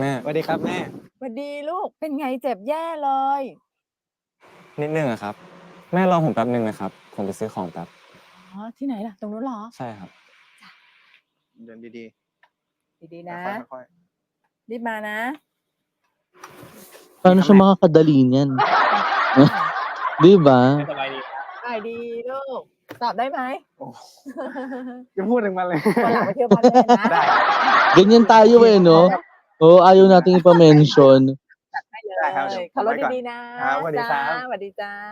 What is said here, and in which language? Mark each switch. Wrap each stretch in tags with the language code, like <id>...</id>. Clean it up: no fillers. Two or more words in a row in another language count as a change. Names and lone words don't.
<th>สวัสดีครับแม่ สวัสดีลูกเป็นไงเจ็บแย่เลย นิดนึงอะครับ แม่รอผมแป๊บนึงนะครับ ผมไปซื้อของแป๊บ อ๋อที่ไหนล่ะตรงนู้นเหรอ ใช่ครับ เดินดี ดีๆ ๆ นะ ค่อย รีบมานะ</th> <tl>Paano siya makakadali niyan? 'Di ba?</tl> <th>สบายดี ได้ดีลูกตอบได้ไหม จะพูดถึงมันเลย วันหลังไปเที่ยวบ้านแม่นะ ได้</th> <tl>Ganyan tayo no? Oo, ayaw nating ipa-mention.</tl> <th>ได้เล ได้ครับเดี๋ย ยว ขับรถ ไว้ก่อน ดีๆนะครับ สวัสดีครับ จ้าสวัสดีจ้า</th>